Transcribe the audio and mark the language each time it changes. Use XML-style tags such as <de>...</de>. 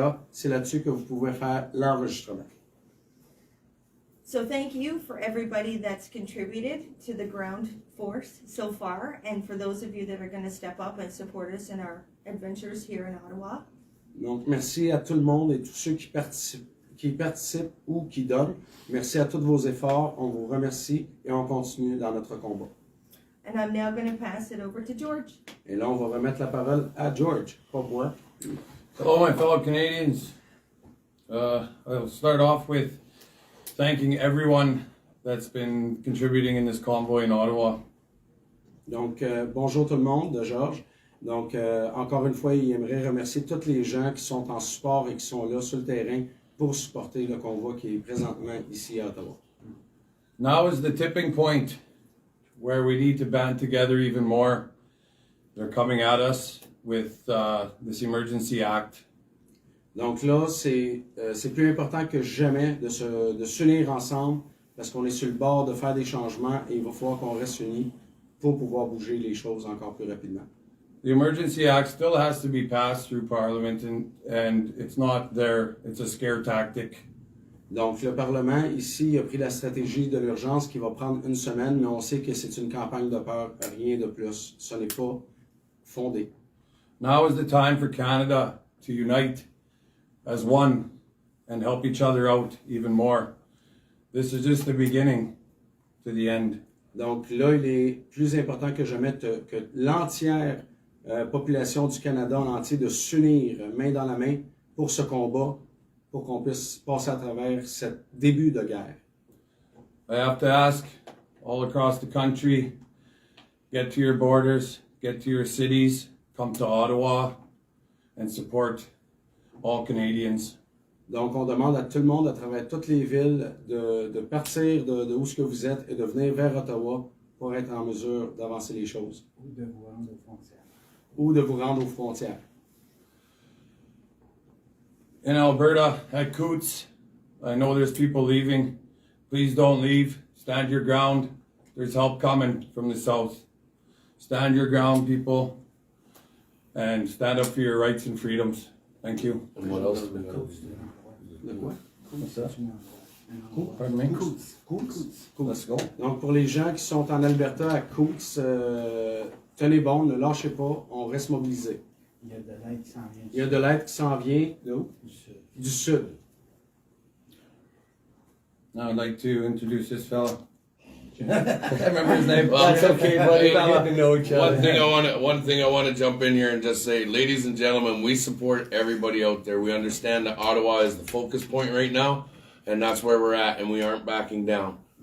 <fr>C'est là-dessus que vous pouvez faire l'enregistrement.</fr> <en>So thank you for everybody that's contributed to the ground force so far, and for those of you that are going to step up and support us in our adventures here in Ottawa.</en> <fr>Donc, merci à tout le monde et tous ceux qui participent ou qui donnent. Merci à tous vos efforts. On vous remercie et on continue dans notre combat.</fr> <en>And I'm now going to pass it over to George.</en> <fr>Et là, on va remettre la parole à George, pas moi.</fr> <en>Hello, my fellow Canadians. I'll start off with thanking everyone that's been contributing in this convoy in Ottawa.</en> <fr>Donc, bonjour tout le monde, de Georges. Donc, encore une fois, il aimerait remercier tous les gens qui sont en support et qui sont là sur le terrain pour supporter le convoi qui est présentement ici à Ottawa.</fr> <en>Now is the tipping point where we need to band together even more. They're coming at us with this Emergency Act.</en> <fr>Donc là, c'est plus important que jamais de s'unir ensemble parce qu'on est sur le bord de faire des changements et il va falloir qu'on reste unis pour pouvoir bouger les choses encore plus rapidement.</fr> <en>The Emergency Act still has to be passed through Parliament and it's not there, it's a scare tactic.</en> <fr>Donc le Parlement ici a pris la stratégie de l'urgence qui va prendre une semaine, mais on sait que c'est une campagne de peur, rien de plus. Ce n'est pas fondé.</fr> <en>Now is the time for Canada to unite as one and help each other out even more. This is just the beginning to the end.</en> <fr>Donc là, il est plus important que jamais que l'entière population du Canada en entier de s'unir main dans la main pour ce combat, pour qu'on puisse passer à travers ce début de guerre.</fr> <en>I have to ask all across the country, get to your borders, get to your cities, come to Ottawa and support all Canadians.</en> <fr>Donc, on demande à tout le monde à travers toutes les villes de partir de où ce que vous êtes et de venir vers Ottawa pour être en mesure d'avancer les choses. Ou de vous rendre aux frontières. Ou de vous rendre aux frontières.</fr> <en>In Alberta, at Coots, I know there's people leaving. Please don't leave. Stand your ground. There's help coming from the south. Stand your ground, people, and stand up for your rights and freedoms. Thank you. And what else do we got?</en> <fr>De quoi?</fr> <en>What's that? Pardon me? Let's go.</en> <fr>Donc, pour les gens qui sont en Alberta, à Coots, tenez bon, ne lâchez pas, on reste mobilisés. Il y a de l'aide qui s'en vient. Il y a de l'aide qui s'en vient d'où? Du sud. Du sud.</fr> <en>Now I'd like to introduce this fella. I remember his name. Well, That's okay, buddy. Hey, Not getting to know each other. One thing I want to jump in here and just say, ladies and gentlemen, we support everybody out there. We understand that Ottawa is the focus point right now, and that's where we're at, and we aren't backing down.</en>